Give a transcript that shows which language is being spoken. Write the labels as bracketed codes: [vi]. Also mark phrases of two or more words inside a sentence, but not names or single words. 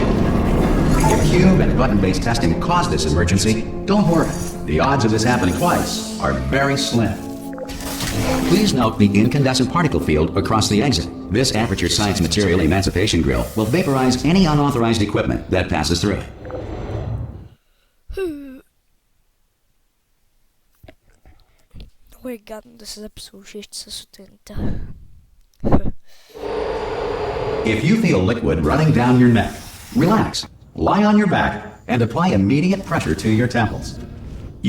[en] If cube and button-based testing caused this emergency, don't worry. The odds of this happening twice are very slim. Please note the incandescent particle field across the exit. This Aperture Science Material Emancipation Grill will vaporize any unauthorized equipment that passes through it. [bg] Ой, гадно да се записва ушище сутринта. [en] If you feel liquid running down your neck, relax, lie on your back, and apply immediate pressure to your temples.